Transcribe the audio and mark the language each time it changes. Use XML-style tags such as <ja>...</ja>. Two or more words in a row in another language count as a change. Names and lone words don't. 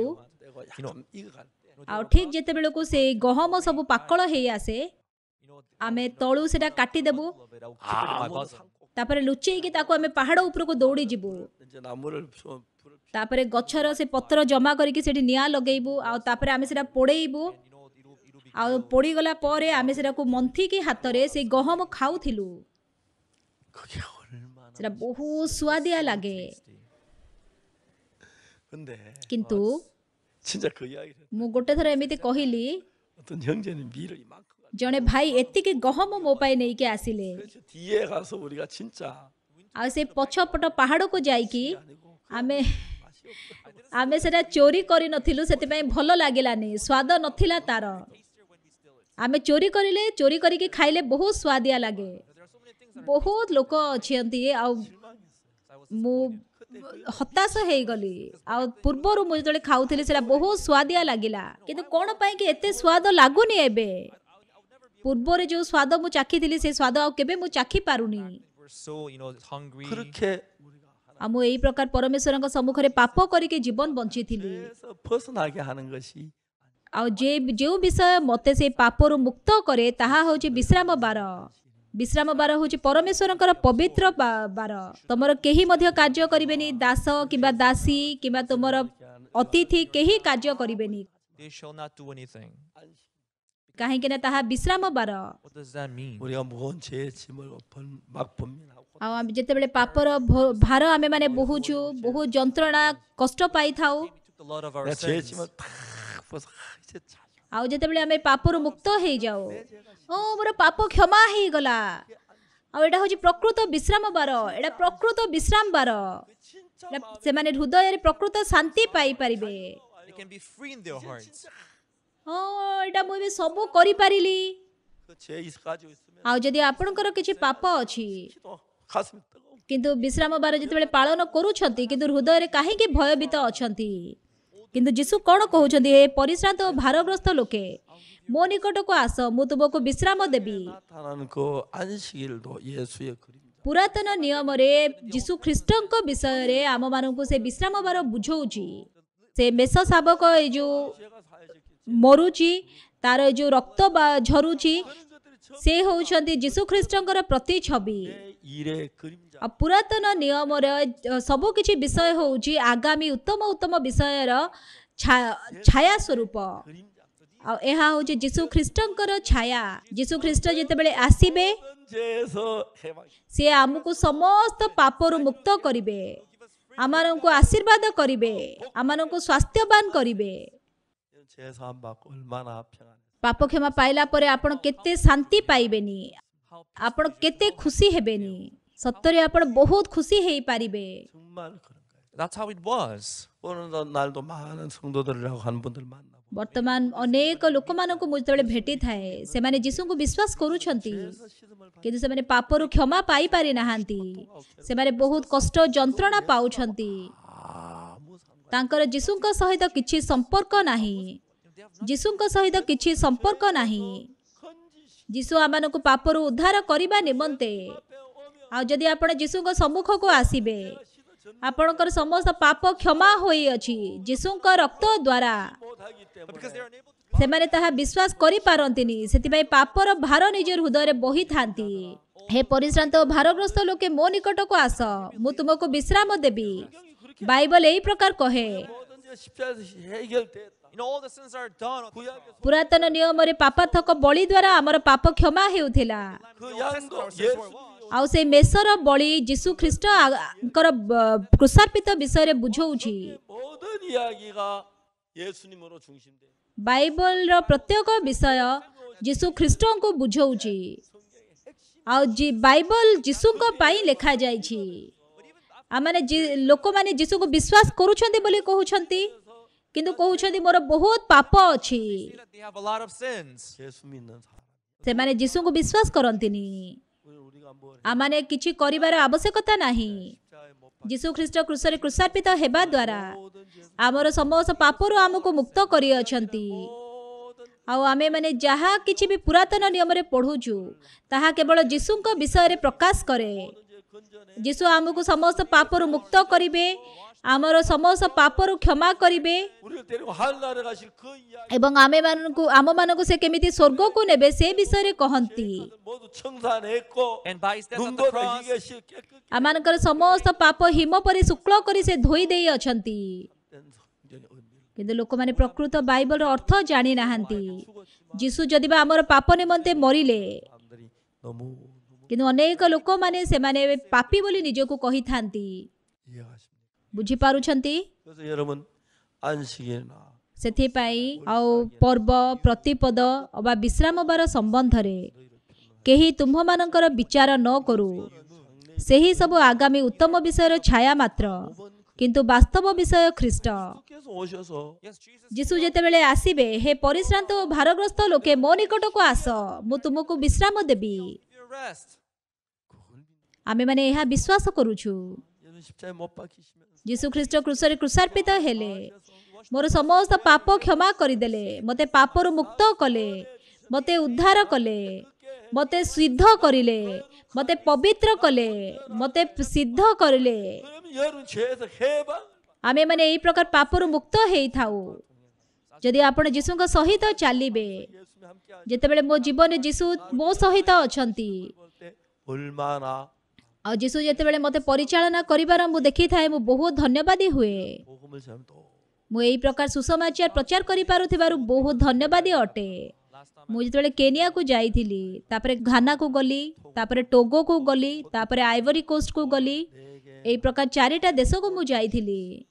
<ko>때가 약간 익어갈 때</ko> <or>ଆଉ ଠିକ୍ ଯେତେବେଳକୁ ସେ ଗହମ ସବୁ ପାକଳ ହେଇ ଆସେ, ଆମେ ତଳୁ ସେଟା କାଟିଦେବୁ, ତାପରେ ଲୁଚେଇକି ତାକୁ ଆମେ ପାହାଡ଼ ଉପରକୁ ଦୌଡ଼ି ଯିବୁ।</or> <ko>이제 나무를 불을</ko> <or>ତାପରେ ଗଛର ସେ ପତ୍ର ଜମା କରିକି ସେଠି ନିଆଁ ଲଗେଇବୁ, ଆଉ ତାପରେ ଆମେ ସେଟା ପୋଡ଼େଇବୁ। ଆଉ ପୋଡ଼ିଗଲା ପରେ ଆମେ ସେଟାକୁ ମନ୍ଥିକି ହାତରେ ସେ ଗହମ ଖାଉଥିଲୁ।</or> <ko>그게 얼마나</ko> <or>ସେଟା ବହୁତ ସୁଆଦିଆ ଲାଗେ।</or> <ko>근데</ko> <or>କିନ୍ତୁ</or> <ko>진짜 그 이야기를</ko> <or>ମୁଁ ଗୋଟେ ଥର ଏମିତି କହିଲି,</or> <ko>어떤 형제는 미를 이만큼 가지고</ko> <or>ଜଣେ ଭାଇ ଏତିକି ଗହମ ମୋ ପାଇଁ ନେଇକି ଆସିଲେ।</or> <ko>그래서 뒤에 가서 우리가 진짜</ko> <or>ଆଉ ସେ ପଛପଟ ପାହାଡ଼କୁ ଯାଇକି</or> <ko>아니고</ko> <or>ଆମେ</or> <ko>맛이 없어.</ko> <or>ଆମେ ସେଟା ଚୋରି କରିନଥିଲୁ, ସେଥିପାଇଁ ଭଲ ଲାଗିଲାନି, ସ୍ୱାଦ ନଥିଲା ତାର। ଆମେ ଚୋରି କରିଲେ, ଚୋରି କରିକି ଖାଇଲେ ବହୁତ ସୁଆଦିଆ ଲାଗେ। ବହୁତ ଲୋକ ଅଛନ୍ତି ଆଉ ମୁଁ ହତାଶ ହେଇଗଲି। ଆଉ ପୂର୍ବରୁ ମୁଁ ଯେତେବେଳେ ଖାଉଥିଲି ସେଟା ବହୁତ ସୁଆଦିଆ ଲାଗିଲା, କିନ୍ତୁ କ'ଣ ପାଇଁ କି ଏତେ ସ୍ୱାଦ ଲାଗୁନି ଏବେ। ପୂର୍ବରେ ଯୋଉ ସ୍ୱାଦ ମୁଁ ଚାଖିଥିଲି ସେ ସ୍ୱାଦ ଆଉ କେବେ ମୁଁ ଚାଖି ପାରୁନି।</or> <en>We're so, hungry.</en> <ko>그렇게 우리가</ko> <or>ଆଉ ମୁଁ ଏଇ ପ୍ରକାର ପରମେଶ୍ୱରଙ୍କ ସମ୍ମୁଖରେ ପାପ କରିକି ଜୀବନ ବଞ୍ଚିଥିଲି।</or> <ko>하나님께서 벗어나게 하는 것이</ko> <or>ଆଉ ଯେଉଁ ବିଷୟ ମୋତେ ସେ ପାପରୁ ମୁକ୍ତ କରେ ତାହା ହେଉଛି ବିଶ୍ରାମ ବାର। ବିଶ୍ରାମ ବାର ହେଉଛି ପରମେଶ୍ୱରଙ୍କର ପବିତ୍ର ବାର। ତମର କେହି ମଧ୍ୟ କାର୍ଯ୍ୟ କରିବେନି, ଦାସ କିମ୍ବା ଦାସୀ କିମ୍ବା ତୁମର ଅତିଥି କେହି କାର୍ଯ୍ୟ କରିବେନି,</or> <en>They shall not do anything.</en> <or>କାହିଁକି ନା ତାହା ବିଶ୍ରାମ ବାର।</or> <en>What does that mean?</en> <ko>우리가 무거운 죄의 짐을 막 번민하고</ko> <or>ଆଉ ଆମେ ଯେତେବେଳେ ପାପର ଭାର ଆମେମାନେ ବୋହୁଛୁ, ବହୁତ ଯନ୍ତ୍ରଣା କଷ୍ଟ ପାଇଥାଉ।</or> <en>He took the lot of our</en> <ko>내가 죄의</ko> <en>sins.</en> <ko>짐을 탁 벗어 이제 자</ko> <or>ଆଉ ଯେତେବେଳେ ଆମେ ପାପରୁ ମୁକ୍ତ ହେଇଯାଉ, ଓ ମୋର ପାପ କ୍ଷମା ହେଇଗଲା। ଆଉ ଏଇଟା ହେଉଛି ପ୍ରକୃତ ବିଶ୍ରାମ ବାର, ଏଇଟା ପ୍ରକୃତ ବିଶ୍ରାମ ବାର।</or> <ko>진짜</ko> <or>ଏଇଟା ସେମାନେ ହୃଦୟରେ ପ୍ରକୃତ ଶାନ୍ତି ପାଇପାରିବେ।</or> <en>They can be free in their hearts.</en> <or>ହଁ ଏଇଟା ମୁଁ ଏବେ ସବୁ କରିପାରିଲି।</or> <ko>그죄 가지고 있으면</ko> <or>ଆଉ ଯଦି ଆପଣଙ୍କର କିଛି ପାପ ଅଛି</or> <ko>또 가슴이 뜨거워.</ko> <or>କିନ୍ତୁ ବିଶ୍ରାମ ବାର ଯେତେବେଳେ ପାଳନ କରୁଛନ୍ତି କିନ୍ତୁ ହୃଦୟରେ କାହିଁକି ଭୟଭୀତ ଅଛନ୍ତି? କିନ୍ତୁ ଯୀଶୁ କ'ଣ କହୁଛନ୍ତି? ହେ ପରିଶ୍ରାନ୍ତ ଓ ଭାରଗ୍ରସ୍ତ ଲୋକେ, ମୋ ନିକଟକୁ ଆସ, ମୁଁ ତୁମକୁ ବିଶ୍ରାମ ଦେବି।</or> <ko>나타나는 그 안식일도 예수의 그림자.</ko> <or>ପୁରାତନ ନିୟମରେ ଯୀଶୁ ଖ୍ରୀଷ୍ଟଙ୍କ ବିଷୟରେ ଆମମାନଙ୍କୁ ସେ ବିଶ୍ରାମ ବାର ବୁଝଉଛି। ସେ ମେଷ ଶାବକ ଏଇ ଯୋଉ</or> <ko>죄가 사해졌기</ko> <or>ମରୁଛି, ତାର ଏଇ ଯୋଉ ରକ୍ତ ଝରୁଛି, ସେ ହେଉଛନ୍ତି ଯୀଶୁ ଖ୍ରୀଷ୍ଟଙ୍କର ପ୍ରତିଛବି।</or> <ko>내 일의 그림자.</ko> <or>ଆଉ ପୁରାତନ ନିୟମର ସବୁ କିଛି ବିଷୟ ହେଉଛି ଆଗାମୀ ଉତ୍ତମ ଉତ୍ତମ ବିଷୟର ଛାୟା ସ୍ୱରୂପ।</or> <ko>그림자.</ko> <or>ଆଉ ଏହା ହେଉଛି ଯୀଶୁ ଖ୍ରୀଷ୍ଟଙ୍କର ଛାୟା। ଯୀଶୁ ଖ୍ରୀଷ୍ଟ ଯେତେବେଳେ ଆସିବେ</or> <ko>죄에서 해방.</ko> <or>ସିଏ ଆମକୁ ସମସ୍ତ ପାପରୁ ମୁକ୍ତ କରିବେ, ଆମମାନଙ୍କୁ ଆଶୀର୍ବାଦ କରିବେ, ଆମମାନଙ୍କୁ ସ୍ୱାସ୍ଥ୍ୟବାନ କରିବେ।</or> <ko>죄 사함 받고 얼마나 평안해.</ko> <or>ପାପ କ୍ଷମା ପାଇଲା ପରେ ଆପଣ କେତେ ଶାନ୍ତି ପାଇବେନି, ଆପଣ କେତେ ଖୁସି ହେବେନି। ସତରେ ଆପଣ ବହୁତ ଖୁସି ହେଇପାରିବେ।</or> <ko>정말 그런 거예요.</ko> <en>That's how it was.</en> <ko>오늘 날도 많은 성도들이라고 하는 분들 만나고</ko> <or>ବର୍ତ୍ତମାନ ଅନେକ ଲୋକମାନଙ୍କୁ ମୁଁ ଯେତେବେଳେ ଭେଟିଥାଏ, ସେମାନେ ଯୀଶୁଙ୍କୁ ବିଶ୍ୱାସ କରୁଛନ୍ତି, କିନ୍ତୁ ସେମାନେ ପାପରୁ କ୍ଷମା ପାଇପାରି ନାହାନ୍ତି। ସେମାନେ ବହୁତ କଷ୍ଟ ଯନ୍ତ୍ରଣା ପାଉଛନ୍ତି।</or> <ko>아무 상관.</ko> <or>ତାଙ୍କର ଯୀଶୁଙ୍କ ସହିତ କିଛି ସମ୍ପର୍କ ନାହିଁ। ଯୀଶୁଙ୍କ ସହିତ କିଛି ସମ୍ପର୍କ ନାହିଁ। ଯୀଶୁ ଆମମାନଙ୍କୁ ପାପରୁ ଉଦ୍ଧାର କରିବା ନିମନ୍ତେ, ଆଉ ଯଦି ଆପଣ ଯୀଶୁଙ୍କ ସମ୍ମୁଖକୁ ଆସିବେ, ଆପଣଙ୍କର ସମସ୍ତ ପାପ କ୍ଷମା ହୋଇଅଛି ଯୀଶୁଙ୍କ ରକ୍ତ ଦ୍ୱାରା।</or> <ko>못하기</ko> <en>But because</en> <ko>때문에</ko> <en>they are unable to</en> <or>ସେମାନେ ତାହା ବିଶ୍ୱାସ କରିପାରନ୍ତିନି, ସେଥିପାଇଁ ପାପର ଭାର ନିଜ ହୃଦୟରେ ବୋହିଥାନ୍ତି। ହେ ପରିଶ୍ରାନ୍ତ ଓ ଭାରଗ୍ରସ୍ତ ଲୋକେ, ମୋ ନିକଟକୁ ଆସ, ମୁଁ ତୁମକୁ ବିଶ୍ରାମ ଦେବି। ବାଇବଲ ଏଇ ପ୍ରକାର କହେ।</or> <ko>모든 죄 십자가에서 해결됐다.</ko> <en>all the sins are done.</en> <ko>구약에서</ko> <or>ପୁରାତନ ନିୟମରେ ପାପାର୍ଥକ ବଳି ଦ୍ୱାରା ଆମର ପାପ କ୍ଷମା ହେଉଥିଲା।</or> <ko>그 양도 예수</ko> <or>ଆଉ ସେଇ ମେଷର ବଳି ଯୀଶୁ ଖ୍ରୀଷ୍ଟଙ୍କର କୃଷାର୍ପିତ ବିଷୟରେ ବୁଝଉଛି।</or> <ko>모든 이야기가 예수님으로 중심돼.</ko> <or>ବାଇବଲର ପ୍ରତ୍ୟେକ ବିଷୟ ଯୀଶୁ ଖ୍ରୀଷ୍ଟଙ୍କୁ ବୁଝଉଛି। ଆଉ ବାଇବଲ ଯୀଶୁଙ୍କ ପାଇଁ ଲେଖାଯାଇଛି। ଆମମାନେ ଲୋକମାନେ ଯୀଶୁକୁ ବିଶ୍ୱାସ କରୁଛନ୍ତି ବୋଲି କହୁଛନ୍ତି, କିନ୍ତୁ କହୁଛନ୍ତି ମୋର ବହୁତ ପାପ ଅଛି।</or> <en>They have a lot of sins.</en> <ko>예수 믿는 사람.</ko> <or>ସେମାନେ ଯୀଶୁଙ୍କୁ ବିଶ୍ୱାସ କରନ୍ତିନି।</or> <ko>우리가 뭘</ko> <or>ଆମମାନେ କିଛି କରିବାର ଆବଶ୍ୟକତା ନାହିଁ।</or> <ko>십자가에 못</ko> <or>ଯୀଶୁ ଖ୍ରୀଷ୍ଟ କ୍ରୁଶରେ କୃଷାର୍ପିତ ହେବା ଦ୍ୱାରା</or> <ko>모든 죄</ko> <or>ଆମର ସମସ୍ତ ପାପରୁ ଆମକୁ ମୁକ୍ତ କରିଅଛନ୍ତି।</or> <ko>모든</ko> <or>ଆଉ ଆମେମାନେ ଯାହା କିଛି ବି ପୁରାତନ ନିୟମରେ ପଢ଼ୁଛୁ ତାହା କେବଳ ଯୀଶୁଙ୍କ ବିଷୟରେ ପ୍ରକାଶ କରେ।</or> <ko>죄 건져내.</ko> <or>ଯୀଶୁ ଆମକୁ ସମସ୍ତ ପାପରୁ ମୁକ୍ତ କରିବେ, ଆମର ସମସ୍ତ ପାପରୁ କ୍ଷମା କରିବେ</or> <ko>우리를 데리고 하늘나라에 가실 그 이야기.</ko> <or>ଏବଂ ଆମମାନଙ୍କୁ ସେ କେମିତି ସ୍ୱର୍ଗକୁ ନେବେ ସେ ବିଷୟରେ କହନ୍ତି।</or> <ko>모두 청산했고</ko> <en>And by his death on the</en> <ko>눈보다</ko> <en>cross,</en> <ko>희게 깨끗이</ko> <or>ଆମମାନଙ୍କର ସମସ୍ତ ପାପ ହିମ ପରି ଶୁକ୍ଳ କରି ସେ ଧୋଇ ଦେଇ ଅଛନ୍ତି।</or> <ko>된 성경의 의미를</ko> <or>କିନ୍ତୁ ଲୋକମାନେ ପ୍ରକୃତ ବାଇବଲର ଅର୍ଥ ଜାଣିନାହାନ୍ତି। ଯୀଶୁ ଯଦି ବା ଆମର ପାପ ନିମନ୍ତେ ମରିଲେ,</or> <ko>사람들이 너무</ko> <or>କିନ୍ତୁ ଅନେକ ଲୋକମାନେ ସେମାନେ ପାପୀ ବୋଲି ନିଜକୁ କହିଥାନ୍ତି।</or> <ko>이해하십니까?</ko> <or>ବୁଝିପାରୁଛନ୍ତି?</or> <ko>그래서 여러분 안식일이나</ko> <or>ସେଥିପାଇଁ ଆଉ ପର୍ବ ପ୍ରତିପଦ ଅବା ବିଶ୍ରାମବାର ସମ୍ବନ୍ଧରେ କେହି ତୁମ୍ଭମାନଙ୍କର ବିଚାର ନ କରୁ। ସେହି ସବୁ ଆଗାମୀ ଉତ୍ତମ ବିଷୟର ଛାୟା ମାତ୍ର, କିନ୍ତୁ ବାସ୍ତବ ବିଷୟ ଖ୍ରୀଷ୍ଟ।</or> <ko>께서 오셔서</ko> <en>Yes, Jesus.</en> <or>ଯୀଶୁ ଯେତେବେଳେ ଆସିବେ, ହେ ପରିଶ୍ରାନ୍ତ ଓ ଭାରଗ୍ରସ୍ତ ଲୋକେ ମୋ ନିକଟକୁ ଆସ, ମୁଁ ତୁମକୁ ବିଶ୍ରାମ ଦେବି।</or> <en>Your rest.</en> <or>ଆମେମାନେ ଏହା ବିଶ୍ୱାସ କରୁଛୁ।</or> <ko>여러분 십자가에 못 박히시면서</ko> <or>ଯୀଶୁ ଖ୍ରୀଷ୍ଟ କ୍ରୁଶରେ କୃଷାର୍ପିତ ହେଲେ, ମୋର ସମସ୍ତ ପାପ କ୍ଷମା କରିଦେଲେ, ମୋତେ ପାପରୁ ମୁକ୍ତ କଲେ, ମୋତେ ଉଦ୍ଧାର କଲେ, ମୋତେ ସିଦ୍ଧ କରିଲେ, ମୋତେ ପବିତ୍ର କଲେ, ମୋତେ ସିଦ୍ଧ କରିଲେ।</or> <ko>그러면 여러분 죄에서 해방</ko> <or>ଆମେମାନେ ଏହି ପ୍ରକାର ପାପରୁ ମୁକ୍ତ ହେଇଥାଉ ଯଦି ଆପଣ ଯୀଶୁଙ୍କ ସହିତ ଚାଲିବେ।</or> <ko>예수님 함께</ko> <or>ଯେତେବେଳେ ମୋ ଜୀବନରେ ଯୀଶୁ ମୋ ସହିତ ଅଛନ୍ତି,</or> <ko>볼때 얼마나</ko> <or>ଆଉ ଯୀଶୁ ଯେତେବେଳେ ମୋତେ ପରିଚାଳନା କରିବାର ମୁଁ ଦେଖିଥାଏ, ମୁଁ ବହୁତ ଧନ୍ୟବାଦୀ ହୁଏ।</or> <ko>복음을 전도</ko> <or>ମୁଁ ଏହି ପ୍ରକାର ସୁସମାଚାର ପ୍ରଚାର କରିପାରୁଥିବାରୁ ବହୁତ ଧନ୍ୟବାଦୀ ଅଟେ। ମୁଁ ଯେତେବେଳେ କେନିଆକୁ ଯାଇଥିଲି, ତାପରେ ଘାନାକୁ ଗଲି, ତାପରେ ଟୋଗୋକୁ ଗଲି, ତାପରେ ଆଇଭରି କୋଷ୍ଟକୁ ଗଲି, ଏହି ପ୍ରକାର 4ଟା ଦେଶକୁ ମୁଁ ଯାଇଥିଲି।</or>